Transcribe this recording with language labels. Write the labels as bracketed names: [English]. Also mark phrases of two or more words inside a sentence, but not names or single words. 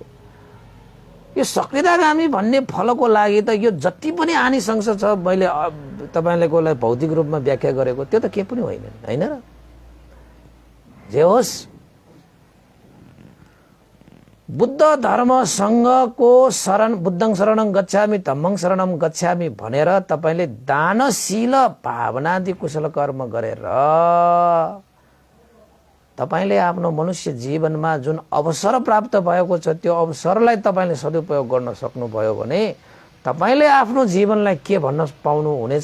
[Nepali] यो सकृदागामी भन्ने फलको लागि त यो जति पनि आनिसंस छ मैले तपाईलाई भौतिक रूपमा व्याख्या गरेको, त्यो त के पनि होइन, हैन र? जे होस्, बुद्ध धर्म सङ्घको शरण [Pali] बुद्धं शरणं गच्छामि धम्मं शरणं गच्छामि [Nepali] भनेर तपाईले दानशील भावनादि कुशल कर्म गरेर तपाईले आफ्नो मनुष्य जीवनमा जुन अवसर प्राप्त भएको छ त्यो अवसरलाई तपाईले सदुपयोग गर्न सक्नुभयो भने तपाईले आफ्नो जीवनलाई के भन्न पाउनु हुनेछ?